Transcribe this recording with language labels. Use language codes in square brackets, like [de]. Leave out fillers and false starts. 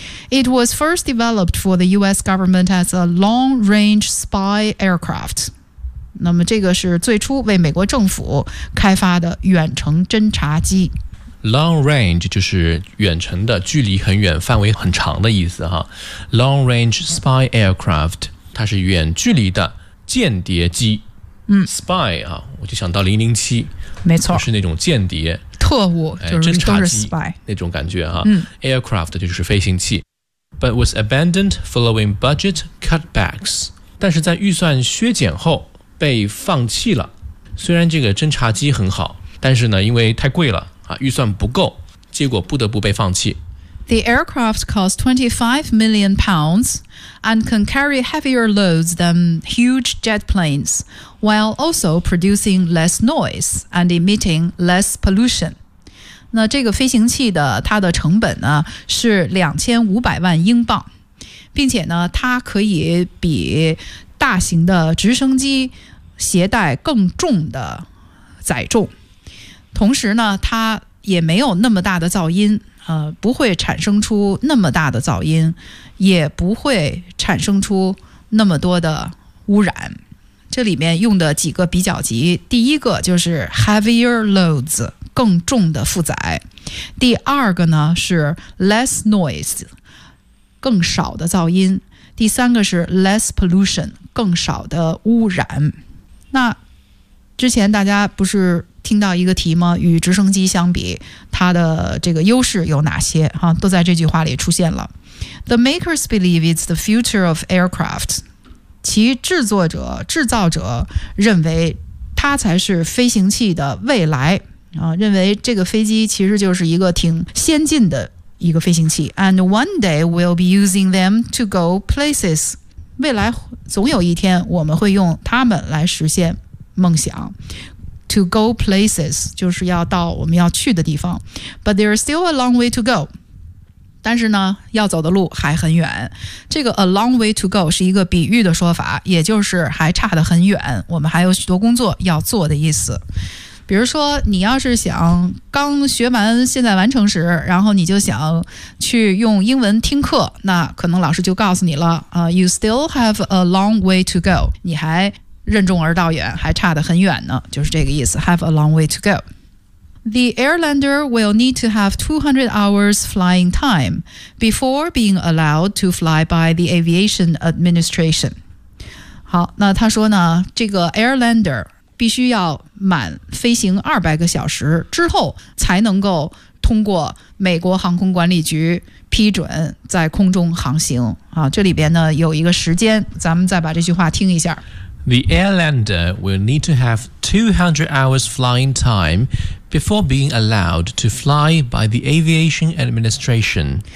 [en] It was first developed for the U.S. government as a long-range spy aircraft. [zh] 那么这个是最初为美国政府开发的远程侦察机。 Long range 就是远程的，距离很远，范围很长的意思哈。 [en] Long-range spy aircraft， [zh] 它是远距离的间谍机。 Spy 啊，我就想到007，没错，就是那种间谍特务，就是侦察机 [en] spy [zh] 那种感觉哈。Aircraft 就是飞行器。 [en] But was abandoned following budget cutbacks. [zh] 但是在预算削减后被放弃了。虽然这个侦察机很好，但是呢，因为太贵了，预算不够，结果不得不被放弃。 [en] The aircraft cost £25 million and can carry heavier loads than huge jet planes, while also producing less noise and emitting less pollution. [zh] 那这个飞行器的它的成本呢是2500万英镑，并且呢它可以比大型的直升机携带更重的载重，同时呢它也没有那么大的噪音，不会产生出那么大的噪音，也不会产生出那么多的污染。这里面用的几个比较级，第一个就是 [en] heavier loads， [zh] 更重的负载。第二个呢是 [en] less noise， [zh] 更少的噪音。第三个是 [en] less pollution， [zh] 更少的污染。那之前大家不是听到一个题吗？与直升机相比，它的这个优势有哪些？哈，都在这句话里出现了。 [en] The makers believe it's the future of aircraft. [zh] 其制作者、制造者认为它才是飞行器的未来。认为这个飞机其实就是一个挺先进的一个飞行器。 [en] And one day we'll be using them to go places. [zh] 未来总有一天我们会用它们来实现梦想。 [en] To go places [zh] 就是要到我们要去的地方。 [en] But there's still a long way to go. [zh] 但是呢要走的路还很远。这个 [en] a long way to go [zh] 是一个比喻的说法，也就是还差得很远，我们还有许多工作要做的意思。比如说你要是想刚学完现在完成时，然后你就想去用英文听课，那可能老师就告诉你了、 [en] You still have a long way to go， [zh] 你还任重而道远，还差得很远呢，就是这个意思， [en] have a long way to go。 The airlander will need to have 200 hours flying time before being allowed to fly by the aviation administration。 [zh] 好，那他说呢，这个 airlander必须要满飞行200个小时之后才能够通过美国航空管理局批准在空中航行、啊、这里边呢有一个时间，咱们再把这句话听一下。 [en] The airlander will need to have 200 hours flying time before being allowed to fly by the aviation administration、